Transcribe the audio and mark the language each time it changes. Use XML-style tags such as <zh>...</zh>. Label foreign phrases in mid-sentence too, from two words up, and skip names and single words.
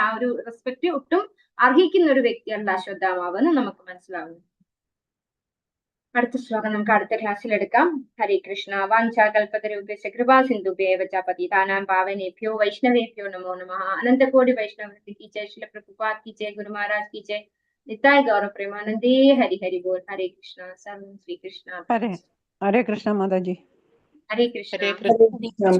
<ml>ആ ഒരു റെസ്പെക്ട് ഒട്ടും അർഹിക്കുന്ന ഒരു വ്യക്തിയല്ല അശ്വത്ഥാമാവ് എന്ന് നമുക്ക് മനസ്സിലാവുന്നു. അടുത്ത ശ്ലോകം നമുക്ക് അടുത്ത ക്ലാസ്സിൽ എടുക്കാം. ഹരേ കൃഷ്ണ.</ml> <sa>വാഞ്ചാകൽപതരൂപ്യസ്യ കൃപാ സിന്ധുഭ്യേവ ച പതിതാനാം പാവനേഭ്യോ വൈഷ്ണവേഭ്യോ നമോ നമഃ.</sa> <hi>അനന്തകോടി വൈഷ്ണവ की जय, श्रील प्रभुपाद की जय, गुरु महाराज की जय,</hi> <bn>নিতাই গৌরব প্রেমানন্দে। হরি হরি বোল।</bn> <hi>हरे कृष्णा। सर्वं श्री कृष्ण। हरे कृष्ण माता जी। हरे कृष्ण। हरे कृष्ण।</hi>